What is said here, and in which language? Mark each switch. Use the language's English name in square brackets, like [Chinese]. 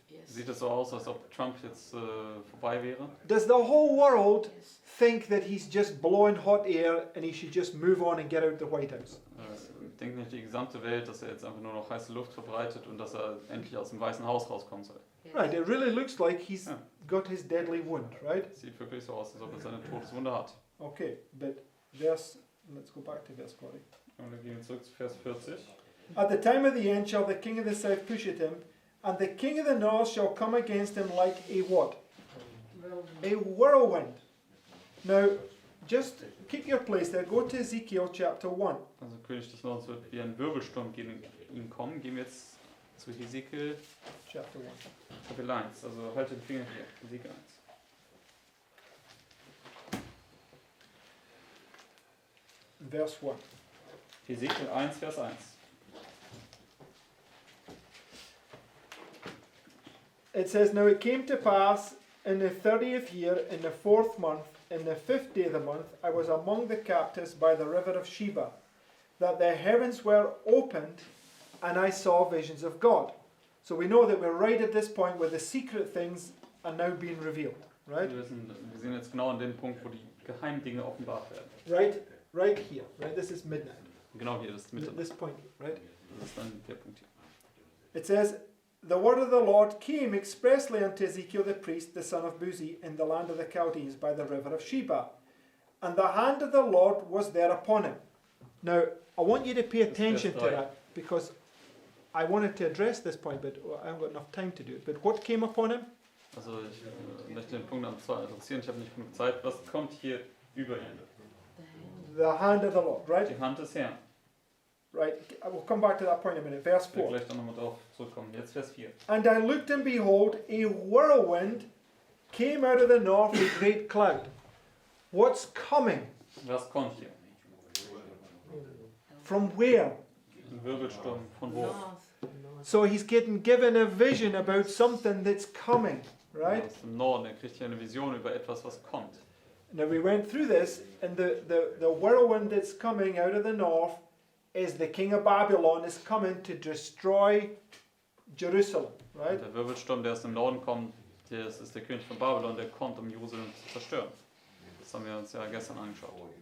[English] Yes. [German] Sieht es so aus, als ob Trump jetzt vorbei wäre? [English] Does the whole world Yes. think that he's just blowing hot air and he should just move on and get out the White House? [German] Denkt nicht die gesamte Welt, dass er jetzt einfach nur noch heiße Luft verbreitet und dass er endlich aus dem Weißen Haus rauskommen soll? Yes. [English] Right, it really looks like he's Yeah. got his deadly wound, right? [German] Sieht wirklich so aus, als ob er seine Todeswunde hat. [English] Okay, but let's go back to verse 40. [German] Und dann gehen wir zurück zu Vers 40. [English] At the time of the end shall the king of the south push at him, and the king of the north shall come against him like a what? Well, A whirlwind. Now, just keep your place there. Go to Ezekiel chapter 1. [German] Also König des Nordens wird wie ein Wirbelsturm gegen ihn kommen. Gehen wir jetzt zu Hesekiel [English] Chapter 1. [German] Kapitel 1. Also haltet den Finger hier. Hesekiel 1. [English] Verse 1. [German] Hesekiel 1, Vers 1. [English] It says, Now it came to pass in the 30th year, in the 4th month, in the 5th day of the month, I was among the captives by the river of Sheba, that the heavens were opened, and I saw visions of God. So we know that we're right at this point where the secret things are now being revealed, right? [German] Wir sehen jetzt genau an dem Punkt, wo die geheimen Dinge offenbart werden. [English] Right here, right? This is midnight. [German] Genau hier, das ist Mitte. [English] This point, right? [German] Das ist dann der Punkt hier. [English] It says, The word of the Lord came expressly unto Ezekiel the priest, the son of Buzi, in the land of the Chaldees by the river of Sheba. And the hand of the Lord was there upon him. Now, I want you to pay attention to that, because I wanted to address this point, but I haven't got enough time to do it. But what came upon him? [German] Also ich möchte den Punkt adressieren, ich habe nicht genug Zeit. Was kommt hier über ihn? [English] The hand of the Lord, right? [German] Die Hand des Herrn. [English] Right. I will come back to that point in a minute. Verse [German] Ich werde [English] 4. [German] gleich dann nochmal drauf zurückkommen. Jetzt Vers 4. [English] And I looked, and behold, a whirlwind came out of the north, a great cloud. What's coming? [German] Was kommt hier? [English] From where? [German] Ein Wirbelsturm von wo? [English] North. So he's given a vision about something that's coming, right? [German] Aus dem Norden. Er kriegt hier eine Vision über etwas, was kommt. [English] Now we went through this, and the whirlwind that's coming out of the north is the king of Babylon is coming to destroy Jerusalem, right? [German] Und der Wirbelsturm, der aus dem Norden kommt, das ist der König von Babylon, der kommt, um Jerusalem zu zerstören. Das haben wir uns ja gestern angeschaut.